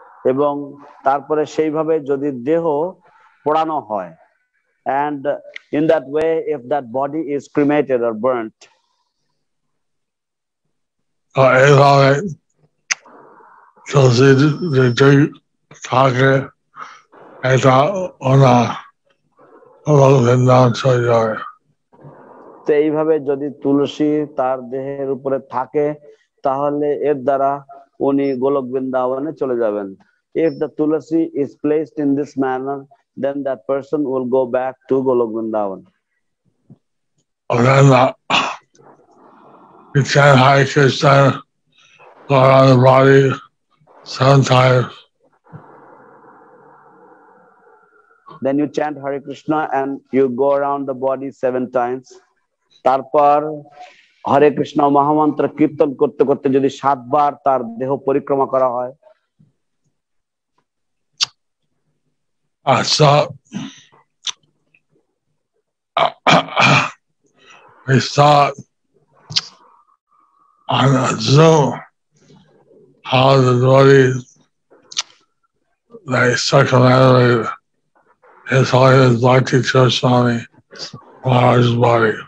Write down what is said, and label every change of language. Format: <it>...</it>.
<bn>এবং তারপরে সেইভাবে যদি দেহ পোড়ানো হয়,</bn> <en>and in that way if that body is cremated or burnt,</en> <bn>এইভাবে তুলসী যদি থাকে এটা ওনার বৃন্দাবন চলে যাবে। তো এইভাবে যদি তুলসী তার দেহের উপরে থাকে তাহলে এর দ্বারা উনি গোলক বৃন্দাবনে চলে যাবেন।</bn> <en>If the tulasi is placed in this manner, then that person will go back to Golok Vrindavan. And then you chant Hare Krishna, go around the body 7 times. Then you chant Hare Krishna and you go around the body 7 times.</en> <bn>তারপর হরে কৃষ্ণ মহামন্ত্র কীর্তন করতে করতে যদি 7 বার তার দেহ পরিক্রমা করা হয়,</bn> <en>So we saw on Zoom how the devotees they circumnavigated His Holiness Bhakti Swami Maharaj's body.</en>